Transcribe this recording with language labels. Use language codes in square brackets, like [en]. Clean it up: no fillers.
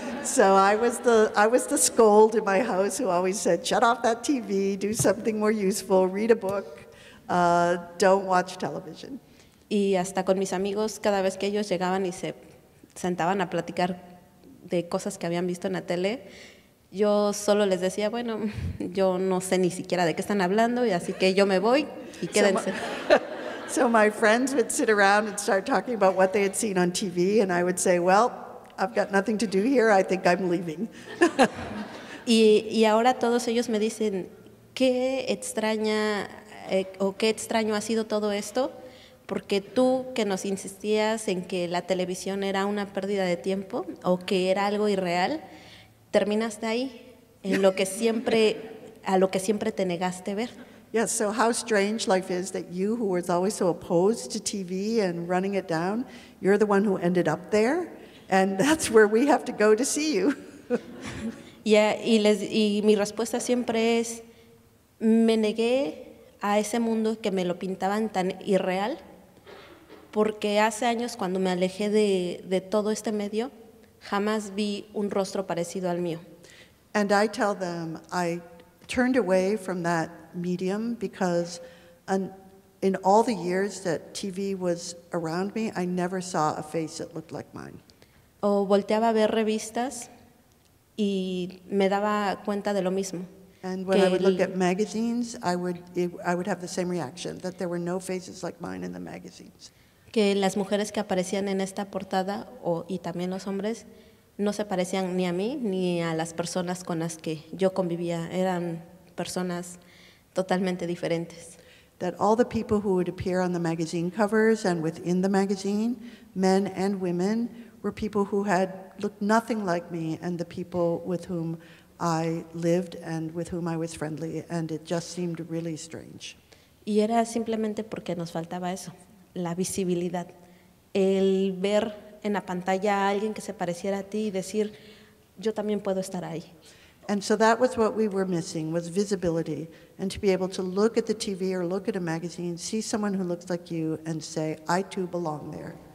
[en] So I was the scold in my house who always said, shut off that TV, do something more useful, read a book, don't watch television. [es] Y hasta con mis amigos, cada vez que ellos llegaban y se sentaban a platicar de cosas que habían visto en la tele, yo solo les decía, bueno, yo no sé ni siquiera de qué están hablando, y así que yo me voy y quédense. [en] So my friends would sit around and start talking about what they had seen on TV, and I would say, well, I've got nothing to do here, I think I'm leaving. [es] Y ahora todos ellos me dicen, qué extraño ha sido todo esto, porque tú que nos insistías en que la televisión era una pérdida de tiempo o que era algo irreal, terminaste ahí, a lo que siempre te negaste ver. [en] Yes, so how strange life is that you, who was always so opposed to TV and running it down, you're the one who ended up there, and that's where we have to go to see you. [es] Y mi respuesta siempre es, me negué a ese mundo que me lo pintaban tan irreal, porque hace años cuando me alejé de todo este medio, jamás vi un rostro parecido al mío. [en] And I tell them I turned away from that medium because in all the years that TV was around me, I never saw a face that looked like mine. [es] O volteaba a ver revistas y me daba cuenta de lo mismo. [en] And when I would look at magazines, I would have the same reaction, that there were no faces like mine in the magazines. [es] Que las mujeres que aparecían en esta portada, y también los hombres, no se parecían ni a mí ni a las personas con las que yo convivía. Eran personas totalmente diferentes. [en] That all the people who would appear on the magazine covers and within the magazine, men and women, were people who had looked nothing like me and the people with whom I lived and with whom I was friendly, and it just seemed really strange. [es] Y era simplemente porque nos faltaba eso, la visibilidad, el ver en la pantalla a alguien que se pareciera a ti y decir, yo también puedo estar ahí. [en] And so that was what we were missing, was visibility, and to be able to look at the TV or look at a magazine, see someone who looks like you, and say, I too belong there.